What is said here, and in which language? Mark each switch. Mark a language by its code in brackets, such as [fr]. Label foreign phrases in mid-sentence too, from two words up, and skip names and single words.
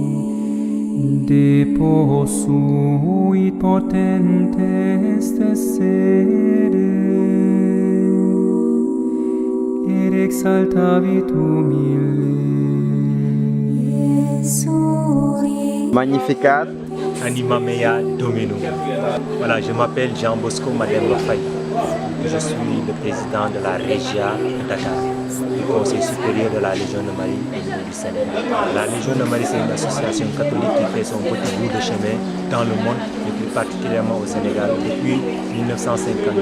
[la] deposuit potentes sede, et exaltavit humildes. Magnificat. Anima mea Dominum. [fr] Voilà, je m'appelle Jean Bosco Mademba Faye. Je suis le président de la Régia Dakar, du Conseil supérieur de la Légion de Marie du Sénégal. La Légion de Marie, c'est une association catholique qui fait son petit bout de chemin dans le monde, et plus particulièrement au Sénégal, depuis 1952.